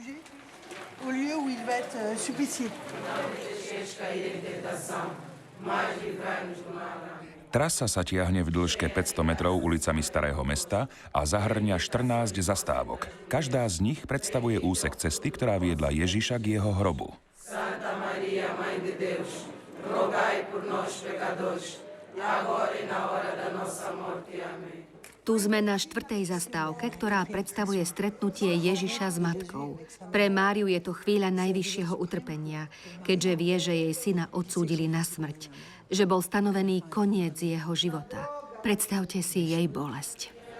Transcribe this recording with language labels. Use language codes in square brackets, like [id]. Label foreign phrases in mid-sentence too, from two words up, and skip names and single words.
[sk] Trasa sa tiahne v dĺžke 500 metrov ulicami Starého mesta a zahŕňa 14 zastávok. Každá z nich predstavuje úsek cesty, ktorá viedla Ježiša k jeho hrobu. [pt] Santa Maria, Mãe de Deus, rogai por nós pecadores, agora e na hora da nossa morte. Amém. [sk] Tu sme na 4. zastávke, ktorá predstavuje stretnutie Ježiša s matkou. Pre Máriu je to chvíľa najvyššieho utrpenia, keďže vie, že jej syna odsúdili na smrť, že bol stanovený koniec jeho života. Predstavte si jej bolesť.